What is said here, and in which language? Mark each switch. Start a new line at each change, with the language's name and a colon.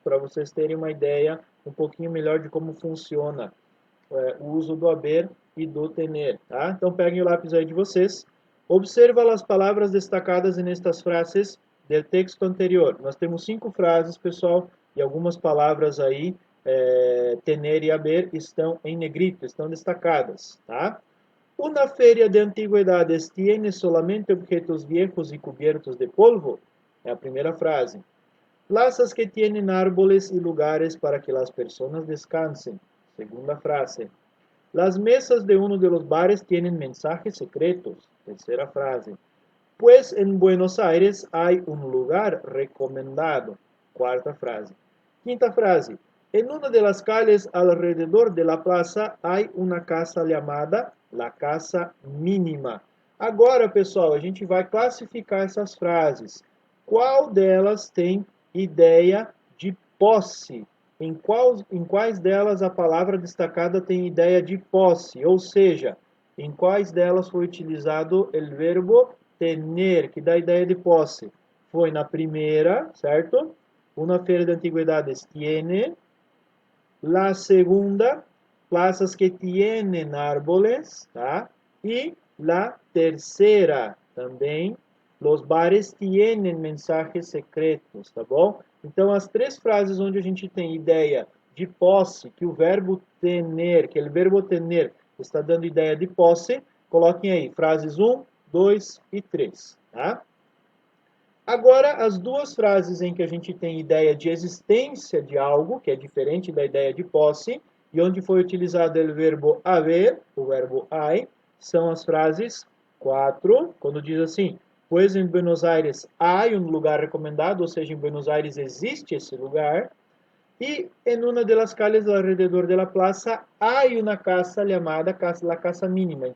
Portuguese: Para vocês terem uma ideia um pouquinho melhor de como funciona o uso do haber e do tener, tá? Então peguem o lápis aí de vocês. Observa as palavras destacadas nestas frases do texto anterior. Nós temos 5 frases, pessoal, e algumas palavras aí, tener e haber, estão em negrito, estão destacadas, tá?
Spanish: Una feria de antigüedades tiene solamente objetos viejos y cubiertos de polvo.
Portuguese: É a primeira frase.
Spanish: Plazas que tienen árboles y lugares para que las personas descansen. Segunda frase. Las mesas de uno de los bares tienen mensajes secretos. Tercera frase. Pues en Buenos Aires hay un lugar recomendado. Cuarta frase. Quinta frase. En una de las calles alrededor de la plaza hay una casa llamada La Casa Mínima.
Portuguese: Agora, pessoal, a gente vai classificar essas frases. Qual delas tem ideia de posse? Em quais delas a palavra destacada tem ideia de posse? Ou seja, em quais delas foi utilizado o verbo tener, que dá ideia de posse? Foi na primeira, certo?
Spanish: Una feria de antigüedades tiene. La segunda, plazas que tienen árboles, tá? E la tercera, também, Los bares tienen mensajes secretos,
Portuguese: tá bom? Então, as três frases onde a gente tem ideia de posse, que o verbo tener, que o verbo tener está dando ideia de posse, coloquem aí frases 1, 2 e 3, tá? Agora, as duas frases em que a gente tem ideia de existência de algo, que é diferente da ideia de posse, e onde foi utilizado o verbo haver, o verbo hay, são as frases 4, quando diz assim, pois em Buenos Aires há um lugar recomendado, ou seja, em Buenos Aires existe esse lugar, e em uma das calles alrededor da plaza há uma casa chamada casa, la Casa Mínima.